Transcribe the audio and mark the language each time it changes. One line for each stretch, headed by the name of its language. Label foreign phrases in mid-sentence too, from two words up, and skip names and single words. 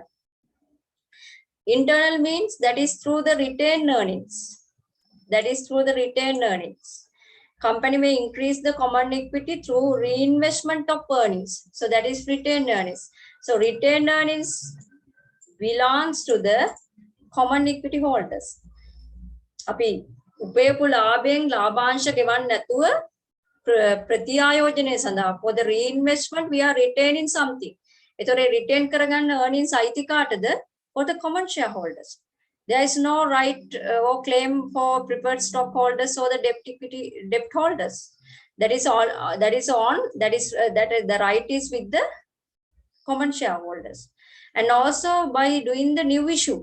English: Internal means that is through the retained earnings. That is through the retained earnings. Company may increase the common equity through reinvestment of earnings. So that is retained earnings. So retained earnings belongs to the common equity holders.
Sinhala: Api උපයපු ලාභයෙන් ලාභාංශ ගෙවන්න නැතුව ප්‍රතිආයෝජනය සඳහා
English: for the reinvestment we are retaining something.
Sinhala: ඒතොර retain කරගන්න earnings අයිති කාටද?
English: For the common shareholders. There is no right or claim for preferred stockholders or the debt holders. That is all. The right is with the common shareholders, and also by doing the new issue.